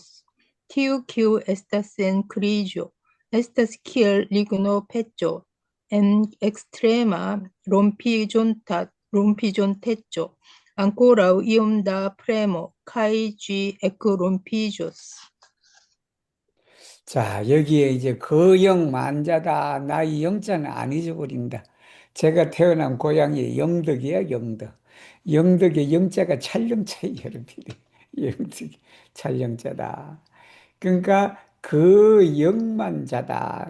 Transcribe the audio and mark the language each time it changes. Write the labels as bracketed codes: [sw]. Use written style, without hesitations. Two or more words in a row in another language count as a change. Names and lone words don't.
[eo] Tiu, kiu estas en kriĝo, estas kiel lignopeĉo en ekstrema rompiĝonteco. ankoraŭ iom da premo, kaj ĝi ekrompiĝos. [ko] 자, 여기에 이제 거영만자다. 나의 영자는 안 잊어버린다. 제가 태어난 고향이 영덕이야, 영덕. 영덕의 영자가 찰영자예요, 여러분이. 영덕이 찰영자다. 그러니까 그 영만자다.